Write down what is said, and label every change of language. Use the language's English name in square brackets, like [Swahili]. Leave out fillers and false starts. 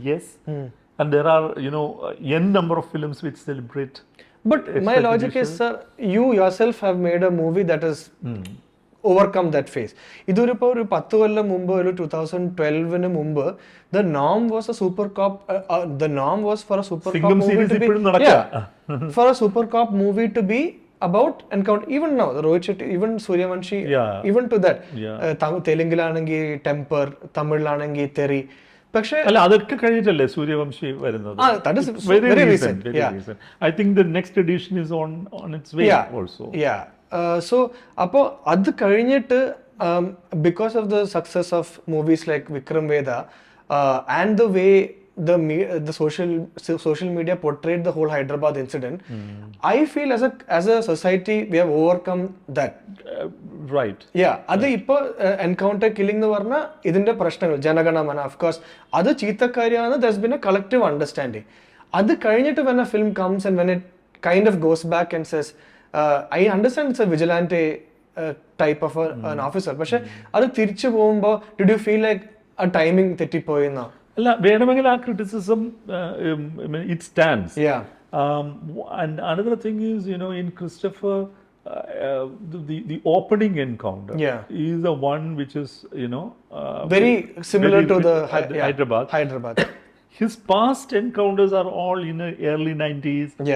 [English] Yes, and there are n number of films which celebrate. But my logic is, sir, you yourself have made a movie that has overcome that phase. [Malayalam] ഇതൊരിപ്പോൾ ഒരു 10 കൊല്ലം മുമ്പ്, ഒരു 2012 മുമ്പ്, [English] the norm was a super cop. The norm was for a super cop movie to be, for a super cop movie to be about encounter. Even now, the Rohit Shetty, even Suryavanshi, even to that, [Malayalam] തെലുങ്കിലാണെങ്കിൽ temper, തമിഴിലാണെങ്കിൽ തെറി. പക്ഷേ അല്ല, അതൊക്കെ കഴിഞ്ഞിട്ടല്ലേ സൂര്യവംശി വരുന്നത്. [English] very recent. I think the next edition is on its way also. So [Malayalam] അപ്പോൾ അത് കഴിഞ്ഞിട്ട് [English] because of the success of movies like Vikram Vedha and the way the social media portrayed the whole Hyderabad incident, I feel as a society we have overcome that. Right. [Malayalam] അത് ഇപ്പൊ encounter killing എന്ന് പറഞ്ഞാൽ ഇതിന്റെ പ്രശ്നങ്ങൾ Jana Gana Mana, [English] of course [Malayalam] അത് ചീത്തക്കാരിയാണ്. [English] there's been a collective understanding. [Malayalam] അത് കഴിഞ്ഞിട്ട് [English] when a film comes and when it kind of goes back and says I understand it's a vigilante type of an officer, [Malayalam] പക്ഷെ അത് തിരിച്ചു പോകുമ്പോൾ [English] did you feel like a timing [Malayalam] തെറ്റിപ്പോയെന്നാ? അല്ല, വേണമെങ്കിൽ ആ criticism [English] it stands. And another thing is, in Christopher, the opening encounter is the one which is very similar to the Hyderabad. His past encounters are all in the early 90s.